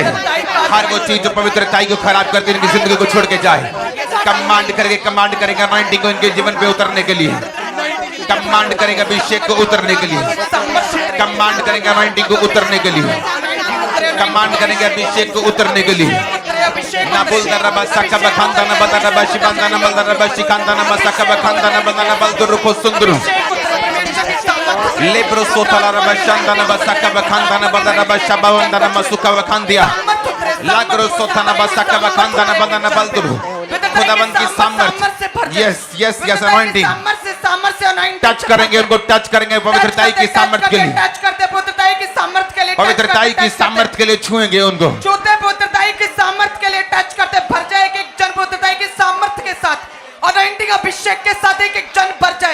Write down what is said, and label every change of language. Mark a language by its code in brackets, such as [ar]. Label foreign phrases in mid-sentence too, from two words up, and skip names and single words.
[hi] हर वो चीज जो पवित्रताई को खराब करती है इनकी जिंदगी को छोड़ के जाए। कमांड करेंगे अनॉइंटिंग को इनके जीवन पे उतरने के लिए। कमांड करेंगे अभिषेक को उतरने के लिए। कमांड करेंगे अनॉइंटिंग को उतरने के लिए। कमांड करेंगे अभिषेक को उतरने के लिए। ना बोल दर बसका बखंदन बदर बशी बंदन बदर बशी खंदन बसका बखंदन बदन बलदुर को सुंदर लेब्रो सोथल रबशंदन बसका बखंदन बदर बश बंदन मसुका बखंदिया लाग्रो सोथन बसका बखंदन बदन बलदुर। खुदावंद की सामर्थ, [en] yes yes yes [hi] अनॉइंटिंग टच करेंगे, उनको टच करेंगे पवित्रताई की सामर्थ के लिए। टच करते पवित्रताई की सामर्थ के लिए, पवित्रताई की सामर्थ के लिए छुएंगे उनको। छूते पवित्रताई की सामर्थ के लिए टच करते भर जाए एक एक जन पवित्रताई की सामर्थ के साथ और अनॉइंटिंग अभिषेक के साथ एक एक जन भर जाए।